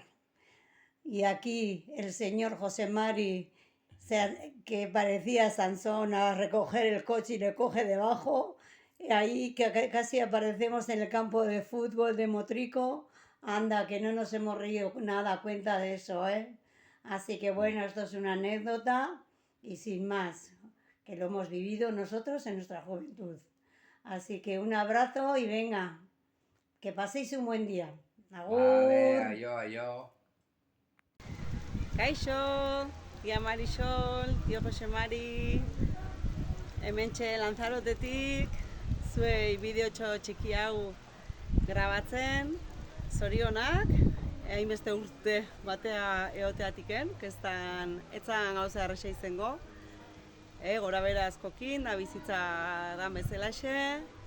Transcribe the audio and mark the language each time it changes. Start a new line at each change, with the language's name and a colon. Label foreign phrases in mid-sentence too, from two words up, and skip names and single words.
Spanish: Y aquí el señor José Mari, que parecía Sansón, a recoger el coche y le coge debajo, y ahí que casi aparecemos en el campo de fútbol de Motrico. Anda, que no nos hemos reído nada a cuenta de eso, ¿eh? Así que bueno, esto es una anécdota y sin más, que lo hemos vivido nosotros en nuestra juventud. Así que un abrazo y venga, que paséis un buen día. Agur. Vale, aio.
Basque: Kaixo, tia Marisol, tio Jose Mari, hementxe Lanzarotetik, zuei bideotxo txiki hau grabatzen, zorionak, hainbeste urte batea eoteatiken, etzan gauza erresa izango, gora bera askokin, da bizitza dan bezalaxe,